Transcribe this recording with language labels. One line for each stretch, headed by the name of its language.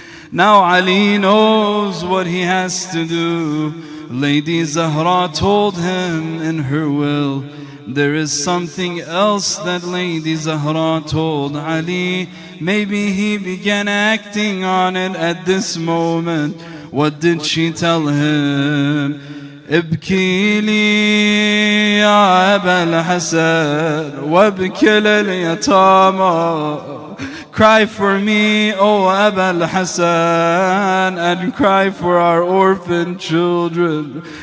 English: Now Ali knows what he has to do. Lady Zahra told him in her will. There is something else that Lady Zahra told Ali. Maybe he began acting on it at this moment. What did she tell him?
Arabic: ابكي لي يا أبا الحسن وابكي لليتامى.
English: Cry for me, O Aba al-Hassan, and cry for our orphan children.